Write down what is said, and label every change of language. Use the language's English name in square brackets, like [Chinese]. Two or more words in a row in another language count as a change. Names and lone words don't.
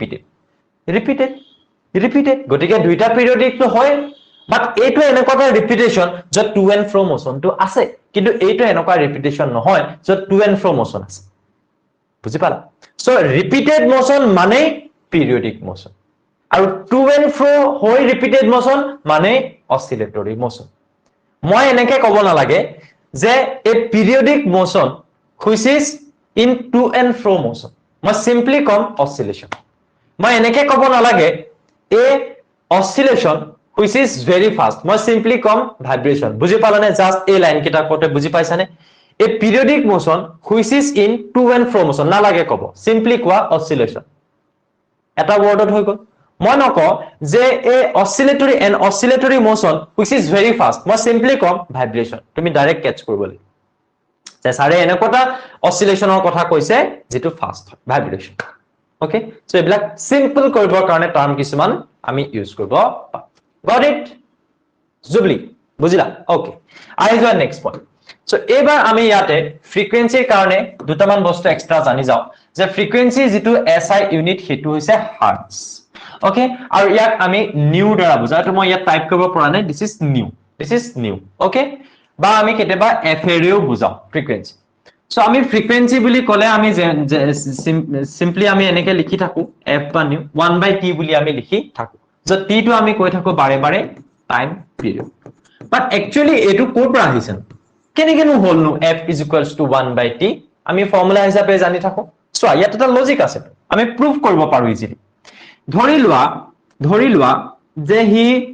[Assamese] ৰিপিটেড গটিকে দুইটা পিৰিয়ডিক তো হয় বাট এইটো এনেকুৱা ৰিপিটেশন যত [English] to and fro motion [Assamese] আছে কিন্তু এইটো এনেকুৱা ৰিপিটেশন নহয় যত [English] to and fro motion [Assamese] আছে বুজি পালা [English] so repeated motion [Assamese] মানে [English] periodic motion [Assamese] আৰু [English] to and fro [Assamese] হৈ [English] repeated motion [Assamese] মানে [English] oscillatory motion [Assamese] মই এনেকে কব নালাগে যে [English] a periodic motion which is in to and fro motion [Assamese] মই simply কম oscillation মই এনেকে কব নালাগে [English] a oscillation which is very fast [Assamese] মই simply কম vibration বুজি পালানে জাস্ট এই লাইন কিটা কোতে বুজি পাইছানে [English] a periodic motion which is in to and fro motion [Assamese] না লাগে কব simply কোৱা oscillation এটা ওয়ার্ডত হৈ গল মই নক যে [English] a oscillatory motion which is very fast [Assamese] মই simply কম ভাইব্ৰেচন তুমি [English] direct catch [Assamese] কৰিবলে যে সারে এনেকটা অসিলেশনৰ কথা কৈছে যেটো ফাস্ট হয় ভাইব্ৰেচন [English] okay so [Assamese] এবিলাক সিম্পল কৰিবৰ কাৰণে টার্ম কিছুমান আমি ইউজ কৰিব [English] got it [Assamese] জুবলি বুজিলা ওকে আই যোৱা [English] next point so [Assamese] এবাৰ আমি ইয়াতে ফ্ৰিকোয়েন্সিৰ কাৰণে দুটামান বস্তু এক্সট্ৰা জানি যাও যে ফ্ৰিকোয়েন্সি যেটো [English] SI unit [Assamese] হেতু হৈছে [English] hertz okay [Assamese] আৰু ইয়াক আমি নিউ দ্বাৰা বুজাটো মই ইয়াত টাইপ কৰিব পৰা নাই [English] this is nu okay [Assamese] বা আমি কেতেবা এফ এৰেও বুজাও ফ্ৰিকোয়েন্সি সো আমি ফ্ৰিকোয়েন্সি বুলি কলে আমি সিম্পলি আমি এনেকে লিখি থাকো এফ বা নিউ 1/t বুলি আমি লিখি থাকো যে টি টো আমি কৈ থাকো বাৰে বাৰে [English] time period but actually [Assamese] এটো কোৰ পৰা আহিছে কেনেকেনো হল নো f = 1/t আমি ফৰ্মুলা হিচাপে জানি থাকো সো ইয়াত এটা লজিক আছে আমি প্ৰুভ কৰিব পাৰো ইজিলি ধৰি লোৱা যে হি